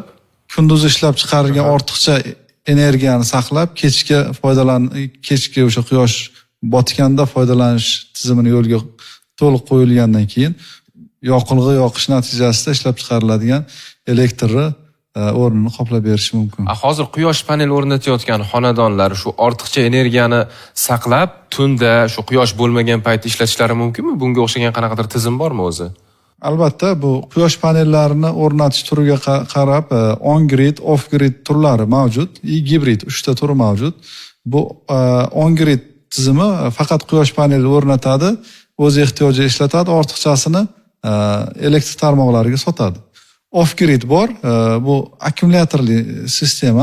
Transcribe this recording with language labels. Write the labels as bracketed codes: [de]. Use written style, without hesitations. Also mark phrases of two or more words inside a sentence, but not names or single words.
[uz] kunduz ishlab chiqarilgan ortiqcha energiyani saqlab, kechki o'sha quyosh botganda foydalanish tizimini yo'lga to'liq qo'yilgandan keyin yoqilg'i yoqish natijasida ishlab chiqariladigan elektrni o'rnini qoplab berishi mumkin. Hozir quyosh panel o'rnatayotgan xonadonlar shu ortiqcha energiyani saqlab, tunda shu quyosh bo'lmagan paytda ishlatishlari mumkinmi? Bunga o'xshagan qanaqadir tizim bormi o'zi? Albatta, bu quyosh panellarini o'rnatish turiga qarab on-grid, off-grid turlari mavjud, gibrid 3 ta turi mavjud. Bu on-grid tizimi faqat quyosh paneli o'rnatadi, o'z ehtiyojiga ishlatadi, ortiqchasini elektr tarmoqlariga sotadi. Off-grid bor, bu akkumulyatorli sistema.